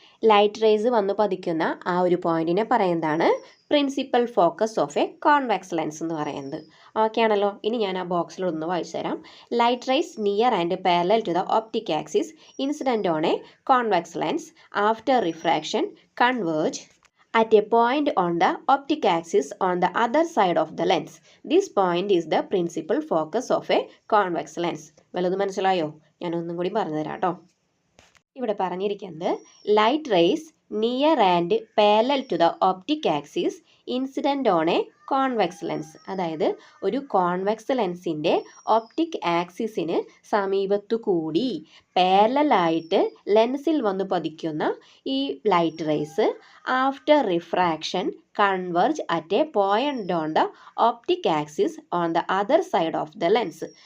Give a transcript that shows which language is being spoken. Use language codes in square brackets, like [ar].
[ml] Light rays വന്ന് പതിക്കുന്ന ആ ഒരു പോയിന്റിനെ പറയുന്നതാണ് [en] principal focus of a convex lens [ml] എന്ന് പറയുന്നത്. ഓക്കെ ആണല്ലോ. ഇനി ഞാൻ ആ ബോക്സിലൊന്ന് വായിച്ചു തരാം. [en] Light rays near and parallel to the optic axis incident on a convex lens after refraction converge at a point on the optic axis on the other side of the lens. This point is the principal focus of a convex lens. [ml] വല്ലതും മനസ്സിലായോ? ഞാനൊന്നും കൂടി പറഞ്ഞു തരാം കേട്ടോ. ഇവിടെ പറഞ്ഞിരിക്കുന്നത് [en] Light rays near and parallel to the optic axis incident on a convex lens. [ml] അതായത് ഒരു കോൺവെക്സ് ലെൻസിൻ്റെ ഒപ്റ്റിക് ആക്സിസിന് സമീപത്തു കൂടി പാരലായിട്ട് ലെൻസിൽ വന്ന് പതിക്കുന്ന ഈ light rays [en] After refraction converge at a point on the optic axis on the other side of the lens.